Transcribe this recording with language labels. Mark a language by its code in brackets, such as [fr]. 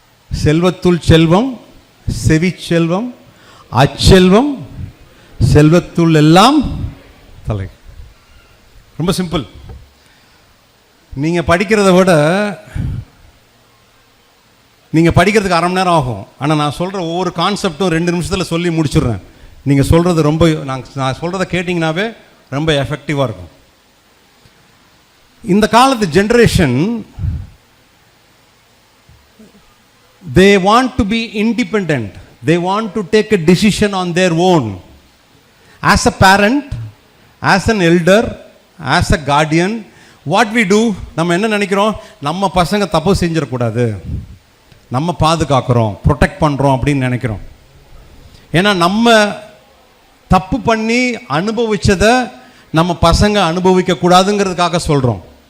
[ta] செல்வத்துள் செல்வம், செவி செல்வம், அச்செல்வம், செல்வத்துள் எல்லாம் தலை. ரொம்ப சிம்பிள். நீங்கள் படிக்கிறத விட நீங்கள் படிக்கிறதுக்கு 1/2 மணி நேரம் ஆகும். ஆனால் நான் சொல்கிற ஒவ்வொரு கான்செப்டும் 2 நிமிஷத்தில் சொல்லி முடிச்சிடுறேன். நீங்கள் சொல்கிறது ரொம்ப, நான் சொல்கிறத கேட்டிங்கனாவே ரொம்ப எஃபெக்டிவாக இருக்கும். இந்த காலத்து generation, [en] they want to be independent, they want to take a decision on their own. As a parent, as an elder, as a guardian, what we do, [ta] நம்ம என்ன நினைக்கிறோம், நம்ம பசங்க தப்பு செஞ்சிடக்கூடாது, நம்ம பாதுகாக்கிறோம், ப்ரொடெக்ட் பண்ணுறோம் அப்படின்னு நினைக்கிறோம். ஏன்னா நம்ம தப்பு பண்ணி அனுபவிச்சதை நம்ம பசங்க அனுபவிக்கக்கூடாதுங்கிறதுக்காக சொல்கிறோம்.